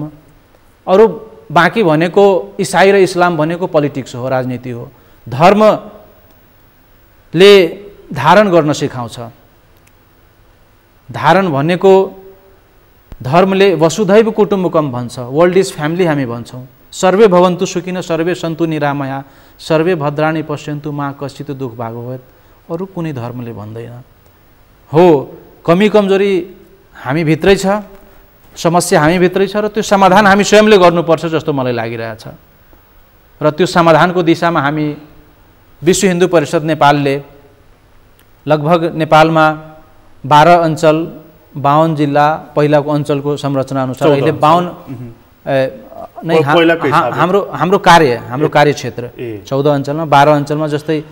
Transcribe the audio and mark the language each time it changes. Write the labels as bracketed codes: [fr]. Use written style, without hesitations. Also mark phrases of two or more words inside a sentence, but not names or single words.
[ne] अरू बाँकी भनेको इसाई र इस्लाम भनेको पोलिटिक्स हो, राजनीति हो। धर्मले धारण गर्न सिकाउँछ। धारण भनेको धर्मले [sa] वसुधैव कुटुम्बकम [ne] भन्छ, [en] world is family [ne] हामी भन्छौँ। [sa] सर्वे भवन्तु सुखिनः सर्वे सन्तु निरामया सर्वे भद्राणि पश्यन्तु मा कश्चित् दुःख भागो भवेत्। [ne] अरू कुनै धर्मले भन्दैन। हो, कमी कमजोरी हामी भित्रै छ, समस्या हामी भित्रै छ र त्यो समाधान हामी स्वयंले गर्नुपर्छ जस्तो मलाई लागिरहेछ। र त्यो समाधानको दिशामा हामी विश्व हिन्दू परिषद नेपालले लगभग नेपालमा 12 अञ्चल 52 जिल्ला, पहिलाको अञ्चलको संरचना अनुसार अहिले 52 नै हाम्रो कार्यक्षेत्र 14 अञ्चलमा, 12 अञ्चलमा जस्तै